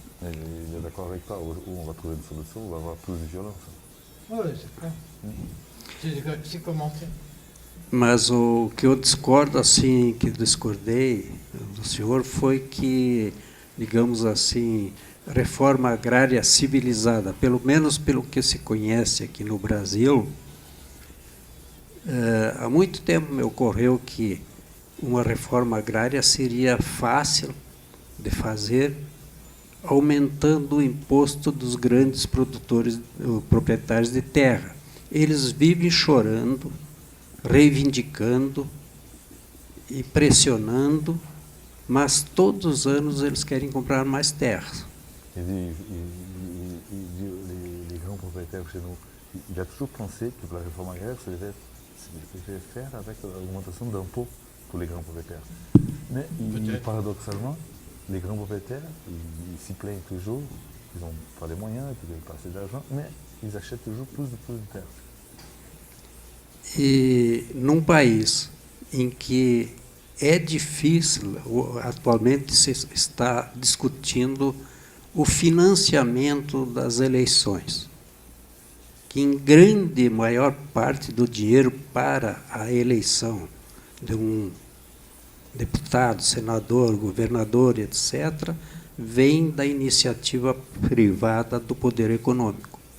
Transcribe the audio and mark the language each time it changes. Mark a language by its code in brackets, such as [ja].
[fr] Il est d'accord avec toi, où on va trouver une solution, on va avoir plus de violence. Oui, c'est clair. C'est commenté. [pt] Mas o que eu discordo, assim, que discordei do senhor foi que, digamos assim, reforma agrária civilizada, pelo menos pelo que se conhece aqui no Brasil, há muito tempo me ocorreu que uma reforma agrária seria fácil de fazer, aumentando o imposto dos grandes produtores, proprietários de terra. Eles vivem chorando, reivindicando e pressionando, mas todos os anos eles querem comprar mais terras. [fr] Les grands propriétaires chez nous, il a toujours pensé que la réforme agraire se devait faire avec l'augmentation d'impôts pour les grands propriétaires. Mais paradoxalement, les grands propriétaires, ils s'y plaignent toujours, ils n'ont pas les moyens, ils n'ont pas assez d'argent, mais ils achètent toujours plus de terres. [pt] E num país em que é difícil, atualmente se está discutindo o financiamento das eleições, que em grande maior parte do dinheiro para a eleição de um deputado, senador, governador, etc., vem da iniciativa privada do poder econômico.